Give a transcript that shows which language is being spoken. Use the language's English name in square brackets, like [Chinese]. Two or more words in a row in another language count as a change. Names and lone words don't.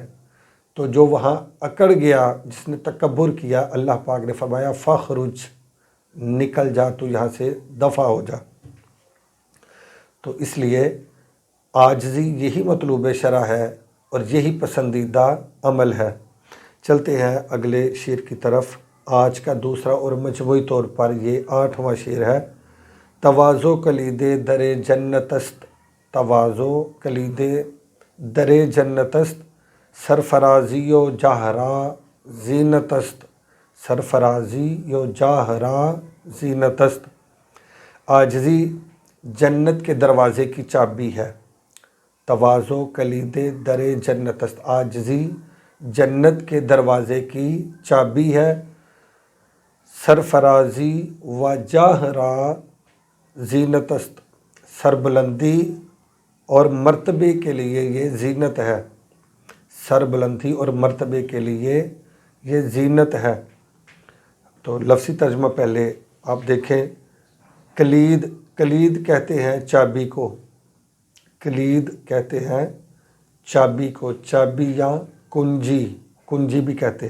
[Urdu] تو جو وہاں اکڑ گیا، جس نے تکبر کیا، اللہ پاک نے فرمایا فاخرج، نکل جا، تو یہاں سے دفع ہو جا۔ تو اس لیے عاجزی یہی مطلوب شرع ہے اور یہی پسندیدہ عمل ہے۔ چلتے ہیں اگلے شعر کی طرف۔ آج کا دوسرا اور مجموعی طور پر یہ 8واں شعر ہے، [Persian] تواضع کلید در جنت است، تواضع کلید در جنت است، سرفرازی و جاہرا زینت است، سرفرازی و جاہرا زینت است۔ [Urdu] عاجزی جنت کے دروازے کی چابی ہے، [Persian] تواضع کلید در جنت است، [Urdu] عاجزی جنت کے دروازے کی چابی ہے، [Persian] سرفرازی و جاہرا زینت است، [Urdu] سربلندی اور مرتبے کے لیے یہ زینت ہے، سربلندی اور مرتبے کے لیے یہ زینت ہے۔ تو لفظی ترجمہ پہلے آپ دیکھیں، کلید کہتے ہیں چابی کو، کلید کہتے ہیں چابی کو، چابی یا کنجی بھی کہتے ہیں۔